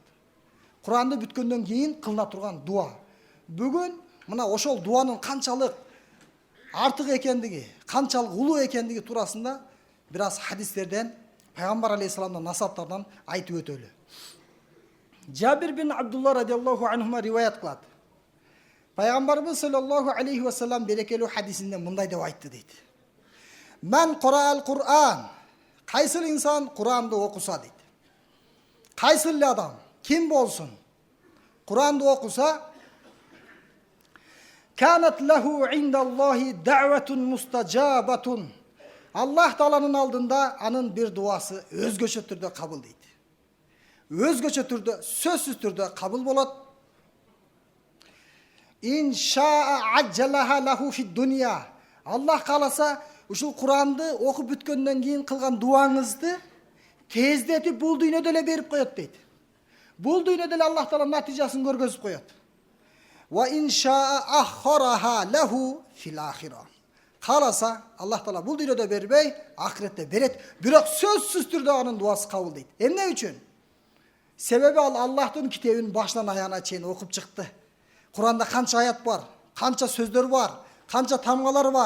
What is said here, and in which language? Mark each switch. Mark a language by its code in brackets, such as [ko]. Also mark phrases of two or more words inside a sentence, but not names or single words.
[ky] Куранды бүткөндөн кийин кылына турган дуа. Бүгүн мына ошол дуанын канчалык артык экендиги, канчалык улуу экендиги туурасында бир аз хадистерден, Пайгамбар алейхиссаламдын насаптарынан айтып өтөлү. Жабир бин Абдулла [ar] رضي الله عنهما [ky] риваят кылат. Пайгамбарыбыз [ar] صلى الله عليه وسلم [ky] берекелүү хадисинде мындай деп айтты дейт. Мен Кур'ал Кур'ан. Кайсыл инсан Куранды окуса дейт. Кайсыл адам, ким болсун, Куранды окуса, [ar] كانت له عند الله دعوة مستجابة. [ky] Аллах Тааланын алдында анын бир дуасы өзгөчө түрдө кабыл дейт. Өзгөчө түрдө, сөзсүз түрдө кабыл болот. [ar] إن شاء عجلها له في الدنيا. [ky] Аллах кааласа, ушул Куранды окуп бүткөндөн кийин кылган дуаңызды тездетип бул дүйнөдө эле берип коет дейт. Бул дүйнөдө эле Аллах Таала натыйжасын көргөзүп коет. [ar] وإن شاء أخرها له في الآخرة. [ky] Кааласа, Аллах Таала бул дүйнөдө бербей, ахиретте берет. Бирок сөзсүз түрдө анын дуасы кабыл дейт. Эмне үчүн? Себеби ал Аллахтын китебин башынан аягына чейин окуп чыкты. Куранда канча аят бар, канча сөздөр бар, канча тамгалар бар.